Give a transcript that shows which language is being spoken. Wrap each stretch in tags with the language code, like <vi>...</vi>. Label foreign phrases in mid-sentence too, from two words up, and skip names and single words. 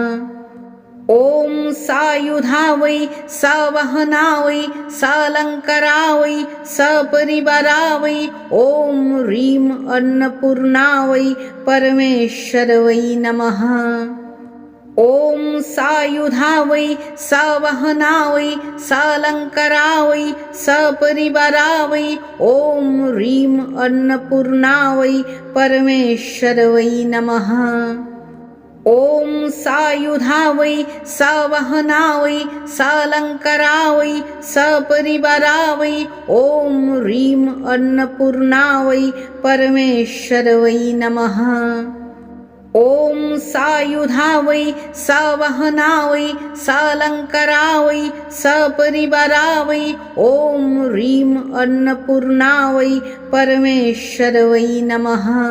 <sa>ওম সায়ুধাবৈ সবহনাবৈ সালঙ্করাবৈ সপরিবারাবৈ ওম হ্রিম অন্নপূর্ণাবৈ পরমেশ্বরবৈ নমঃ। ওম সায়ুধাবৈ সবহনাবৈ সালঙ্করাবৈ সপরিবারাবৈ ওম হ্রিম অন্নপূর্ণাবৈ পরমেশ্বরবৈ নমঃ। ॐ सायुधा वै सवहना वै सालङ्करा वै सपरिवारा वै ॐ ह्रीं अन्नपूर्णा वै परमेश्वर वै नमः। ॐ सायुधा वै सवहना वै सालङ्करा वै सपरिवारा वै ॐ ह्रीं अन्नपूर्णा वै परमेश्वर वै नमः।</sa>